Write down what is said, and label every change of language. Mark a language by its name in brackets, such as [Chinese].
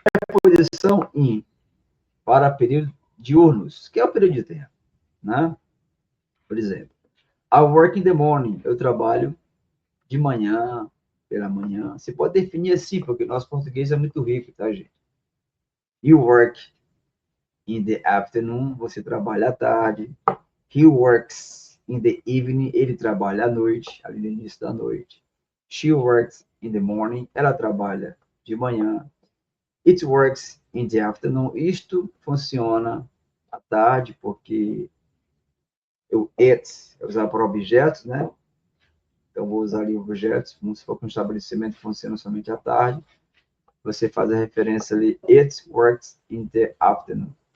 [Portuguese] Preposição in para período diurnos, que é o período de tempo, né? Por exemplo, [English] I work in the morning. [Portuguese] Eu trabalho de manhã, pela manhã. Você pode definir assim, porque o nosso português é muito rico, tá, gente? [English] You work in the afternoon. [Portuguese] Você trabalha à tarde. [English] He works in the evening. [Portuguese] Ele trabalha à noite, ali no início da noite. [English] She works in the morning. [Portuguese] Ela trabalha de manhã. [English] It works in the afternoon. [Portuguese] Isto funciona à tarde, porque o it é usado para objetos, né? Então, vou usar ali objetos, como se for um estabelecimento que funciona somente à tarde. Você faz a referência ali, [English] it works in the afternoon.